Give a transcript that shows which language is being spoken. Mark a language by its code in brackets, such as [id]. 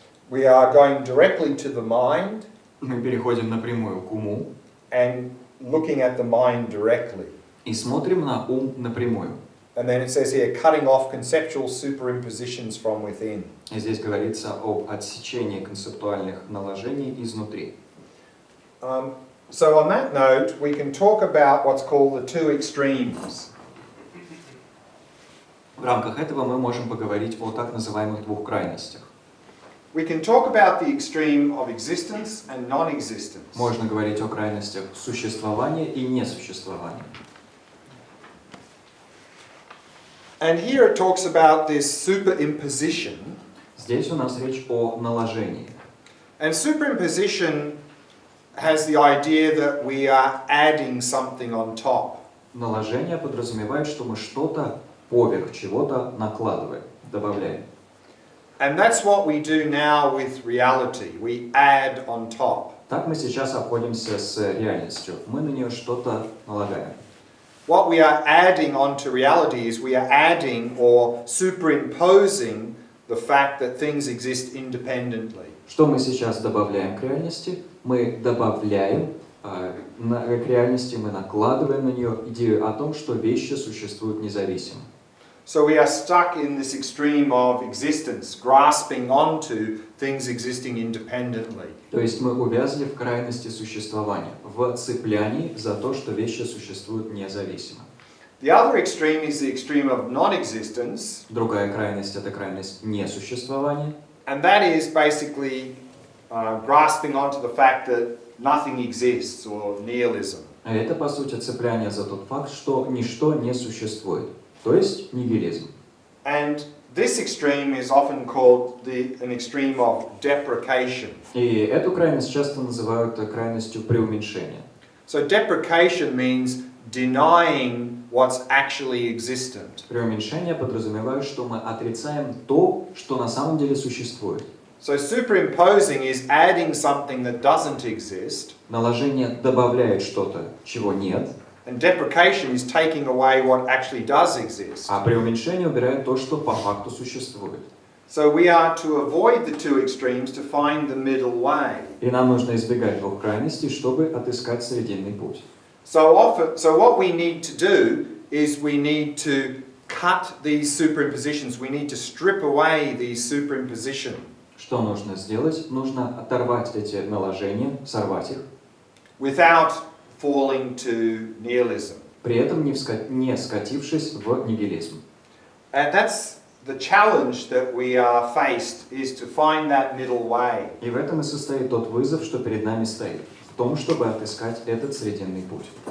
[en] We are going directly to the mind. [ru] Мы переходим напрямую к уму [en] And looking at the mind directly. [ru] и смотрим на ум напрямую. [en] And then it says here, cutting off conceptual superimpositions from within. [ru] И здесь говорится об отсечении концептуальных наложений изнутри. [en] So on that note, we can talk about what's called the two extremes. [ru] В рамках этого мы можем поговорить о так называемых двух крайностях. [en] We can talk about the extreme of existence and non-existence. [ru] Можно говорить о крайностях существования и несуществования. [en] And here it talks about this superimposition. [ru] Здесь у нас речь о наложении. [en] And superimposition has the idea that we are adding something on top. [ru] Наложение подразумевает, что мы что-то поверх чего-то накладываем, добавляем. [en] And that's what we do now with reality. We add on top. [ru] Так мы сейчас обходимся с реальностью. Мы на нее что-то налагаем. [en] What we are adding onto reality is we are adding or superimposing the fact that things exist independently. [ru] Что мы сейчас добавляем к реальности? Мы добавляем к реальности, мы накладываем на нее идею о том, что вещи существуют независимо. [en] So we are stuck in this extreme of existence, grasping onto things existing independently. [ru] То есть мы увязли в крайности существования, в цеплянии за то, что вещи существуют независимо. [en] The other extreme is the extreme of non-existence. [ru] Другая крайность – это крайность несуществования. [en] And that is basically grasping onto the fact that nothing exists, or nihilism. [ru] А это, по сути, цепляние за тот факт, что ничто не существует. То есть нигилизм. [en] And this extreme is often called an extreme of deprecation. [ru] И эту крайность часто называют крайностью преуменьшения. [en] So deprecation means denying what's actually existent. [ru] Преуменьшение подразумевает, что мы отрицаем то, что на самом деле существует. [en] So superimposing is adding something that doesn't exist. [ru] Наложение добавляет что-то, чего нет. [en] And deprecation is taking away what actually does exist. [ru] А преуменьшение убирает то, что по факту существует. [en] So we are to avoid the two extremes to find the middle way. [ru] И нам нужно избегать двух крайностей, чтобы отыскать срединный путь. [en] So what we need to do is we need to cut these superimpositions. We need to strip away these superimpositions. [ru] Что нужно сделать? Нужно оторвать эти наложения, сорвать их. [en] Without falling to nihilism. [ru] При этом не скатившись в нигилизм. [en] And that's the challenge that we are faced, is to find that middle way. [ru] И в этом и состоит тот вызов, что перед нами стоит, в том, чтобы отыскать этот срединный путь.